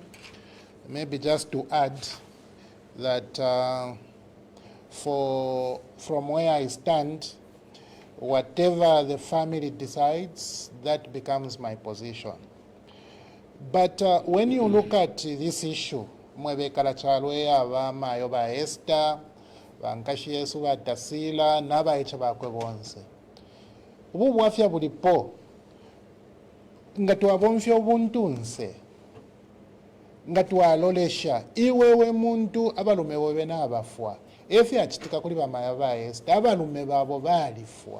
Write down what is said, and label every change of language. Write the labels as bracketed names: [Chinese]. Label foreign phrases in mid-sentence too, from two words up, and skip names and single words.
[English] Maybe just to add that from where I stand, whatever the family decides, that becomes my position. But when you look at this issue, [Bemba] mwebekala chalwe abama yoba Esther, bankashi Yesu batasila, naba echa bakwe bonse. Ubu bwafya bulipo, nga tuwabonfya obuntunse, nga tuwalolesha, iwewe muntu abalume wobe n'abafwa. Efe achitika kuli bamaya ba Esther, abalume babo balifwa.